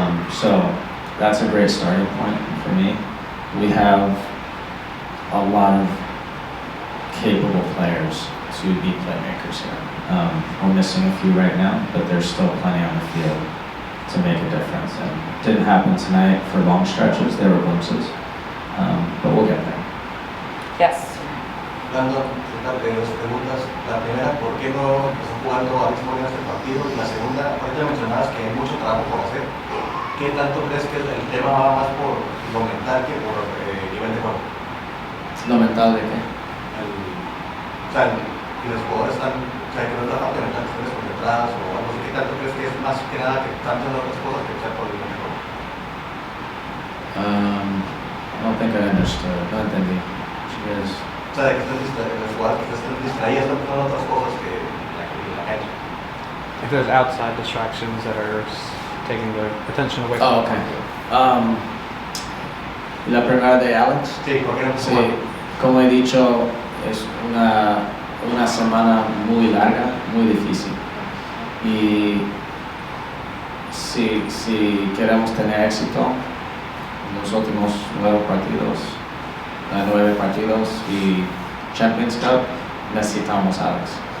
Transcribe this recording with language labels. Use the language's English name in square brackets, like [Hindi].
[English] So that's a great starting point for me. We have a lot of capable players to be playmakers here. We're missing a few right now, but there's still plenty on the field to make a difference. And it didn't happen tonight for long stretches. There were glimpses, but we'll get there. Yes. [Spanish] Landon, dos preguntas. La primera, ¿por qué no están jugando a mismo nivel este partido? Y la segunda, ahorita mencionabas que hay mucho trabajo por hacer. ¿Qué tanto crees que el tema va más por lo mental que por nivel de juego? ¿Lo mental de qué? O sea, que los jugadores están, o sea, que no es la parte mental, que están desconcentradas o algo así. ¿Qué tanto crees que es más que nada que están haciendo otras cosas que sea por el nivel de juego? [English] I don't think I understood. [Spanish] No entendí. O sea, de que los jugadores que están distraídos, están pensando en otras cosas que la cancha. [English] If there's outside distractions that are taking their attention away from Oh, okay. [Spanish] La primera de Alex. Sí, ¿por qué no Sí, como he dicho, es una semana muy larga, muy difícil. Y si queremos tener éxito en los últimos 9 partidos y Champions Cup, necesitamos a Alex.